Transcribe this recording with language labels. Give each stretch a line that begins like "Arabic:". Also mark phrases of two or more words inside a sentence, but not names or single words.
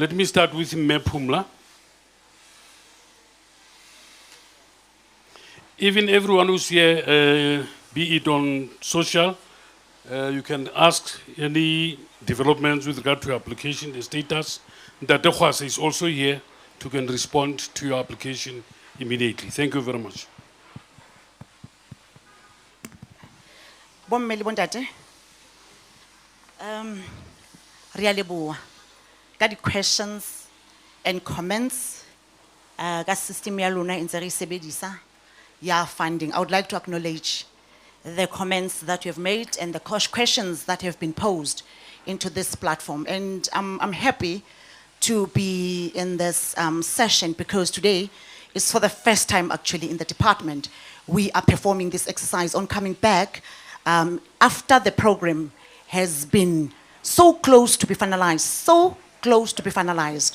English: Let me start with Mepumla. Even everyone who's here, be it on social, you can ask any developments with regard to your application, the status. Ndate Khwasa is also here to can respond to your application immediately. Thank you very much.
Southern Sotho: Bomme le bontate. Re a leboha ka di
English: questions and comments
Southern Sotho: ka system ya lona e ntse re e sebedisa ya funding.
English: I would like to acknowledge the comments that you have made and the questions that have been posed into this platform. And I'm happy to be in this session because today is for the first time actually in the department. We are performing this exercise on coming back after the program has been so close to be finalized, so close to be finalized.